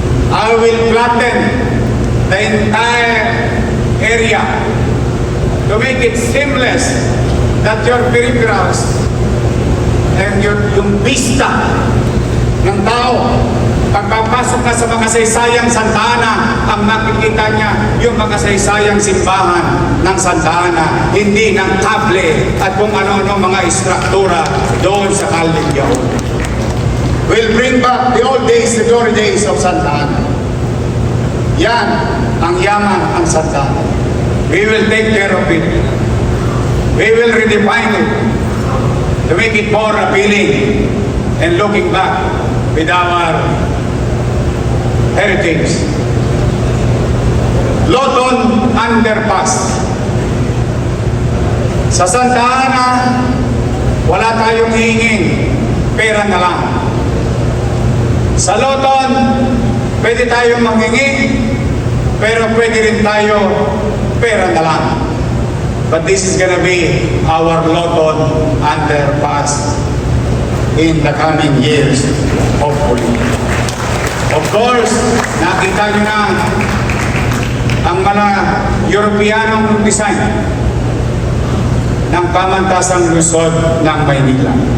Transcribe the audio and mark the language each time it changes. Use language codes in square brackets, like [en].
[en] I will flatten the entire area to make it seamless that your peripherals and [tl] yung vista ng tao pagpapasok ka sa makasaysayang Santa Ana, ang makikita niya yung makasaysayang simbahan ng Santa Ana, hindi ng kable at kung ano-ano mga istruktura doon sa Calderon. [en] We'll bring back the old days, the glory days of Santa Ana. [tl] Yan ang yaman ang Santa Ana. [en] We will take care of it. We will redefine it to make it more appealing and looking back with our heritage. Loton Underpass. [tl] Sa Santa Ana, wala tayong hihingin, pera na lang. Sa Loton, pwede tayong manghingi, pero pwede rin tayo pera na lang. [en] But this is gonna be our Loton Underpass in the coming years, hopefully. Of course, [tl] nakita nyo na ang mga Europeanong design ng pamantasang lungsod ng Maynila.